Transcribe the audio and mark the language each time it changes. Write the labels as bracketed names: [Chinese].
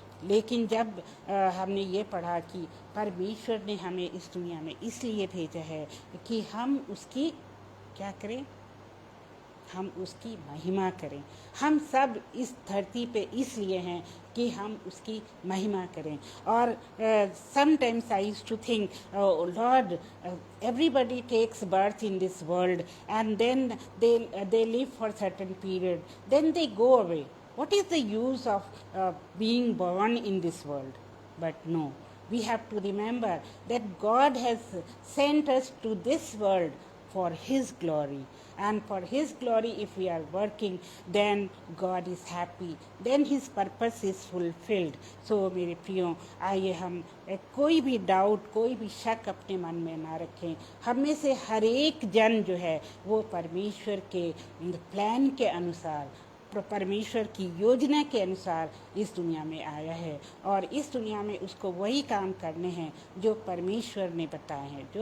[Hindi] लेकिन जब हमने ये पढ़ा कि परमेश्वर ने हमें इस दुनिया में इसलिए भेजा है कि हम उसकी क्या करें, हम उसकी महिमा करें। हम सब इस धरती पे इसलिए हैं कि हम उसकी महिमा करें। और [English] Sometimes I used to think, lord, everybody takes birth in this world and then they live for certain period, then they go away. What is the use of being born in this world? But no, we have to remember that God has sent us to this world for His glory. And for His glory, if we are working, then God is happy, then His purpose is fulfilled. [Hindi] So मेरे प्रियो, आइए हम कोई भी doubt, कोई भी शक अपने मन में ना रखें। हम में से हर एक जन जो है वो परमेश्वर के प्लान के अनुसार, परमेश्वर की योजना के अनुसार इस दुनिया में आया है, और इस दुनिया में उसको वही काम करने हैं जो परमेश्वर ने बताए हैं।